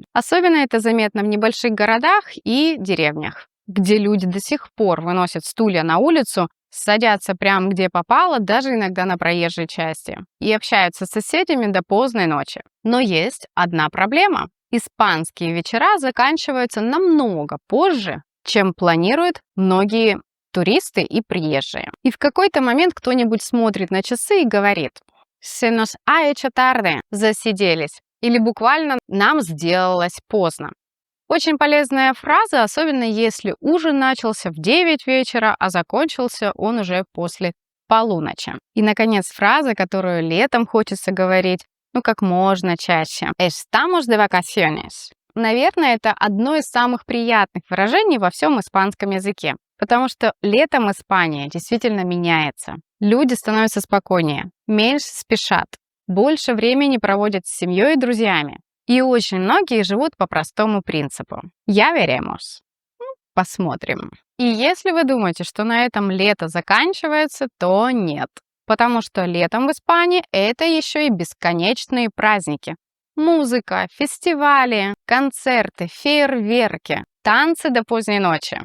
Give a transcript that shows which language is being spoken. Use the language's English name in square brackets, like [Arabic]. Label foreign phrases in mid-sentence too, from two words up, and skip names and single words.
[Russian] Особенно это заметно в небольших городах и деревнях, где люди до сих пор выносят стулья на улицу, садятся прямо где попало, даже иногда на проезжей части, и общаются с соседями до поздней ночи. Но есть одна проблема. Испанские вечера заканчиваются намного позже, чем планируют многие туристы и приезжие. И в какой-то момент кто-нибудь смотрит на часы и говорит [Spanish] «Se nos ha hecho tarde», [Russian] засиделись, или буквально «нам сделалось поздно». Очень полезная фраза, особенно если ужин начался в 9 вечера, а закончился он уже после полуночи. И, наконец, фраза, которую летом хочется говорить, как можно чаще. [Spanish] «Estamos de vacaciones». [Russian] Наверное, это одно из самых приятных выражений во всем испанском языке, потому что летом Испания действительно меняется. Люди становятся спокойнее, меньше спешат, больше времени проводят с семьей и друзьями. И очень многие живут по простому принципу. [Spanish] «Ya veremos». [Russian] Посмотрим. И если вы думаете, что на этом лето заканчивается, то нет. Потому что летом в Испании это еще и бесконечные праздники. Музыка, фестивали, концерты, фейерверки, танцы до поздней ночи.